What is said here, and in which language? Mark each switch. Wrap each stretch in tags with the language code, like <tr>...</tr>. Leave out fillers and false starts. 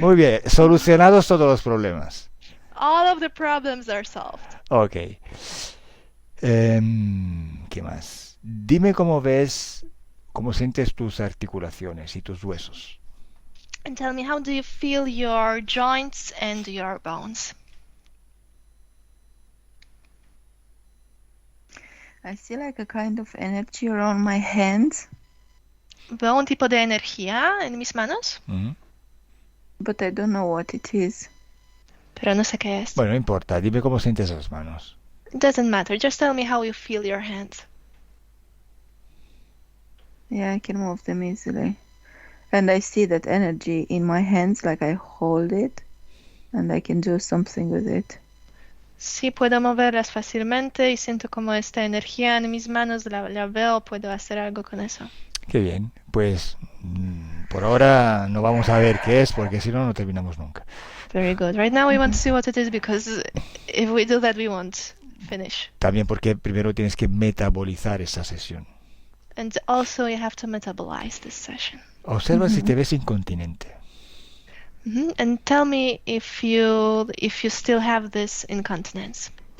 <es>Muy bien. Solucionados todos los problemas.</es> <en>All of the problems are solved.</en> <es>Ok. ¿Qué más? Dime cómo ves, cómo sientes tus articulaciones y tus huesos.</es> <en>And tell me, how do you feel your joints and your bones? I see like a kind of energy around my hands,</en> <es>Veo un tipo de energía en mis manos, Ujú.</es> <en>but I don't know what it is.</en> <es>pero no sé qué es. Bueno, no importa. Dime cómo sientes las manos.</es> <en>It doesn't matter, just tell me how you feel your hands. Yeah, I can move them easily. And I see that energy in my hands, like I hold it and I can do something with it.</en> <es>Sí, puedo moverlas fácilmente y siento como esta energía en mis manos, la veo, puedo hacer algo con eso. Qué bien. Pues por ahora no vamos a ver qué es porque si no, no terminamos nunca.</es> <en>Very good. Right now we want to see what it is because if we do that we won't finish.</en> <es>También porque primero tienes que metabolizar esa sesión.</es> <en>And also you have to metabolize this session.</en> <es>Observa si te ves incontinente.</es> <en>And tell me if you still have this incontinence.</en>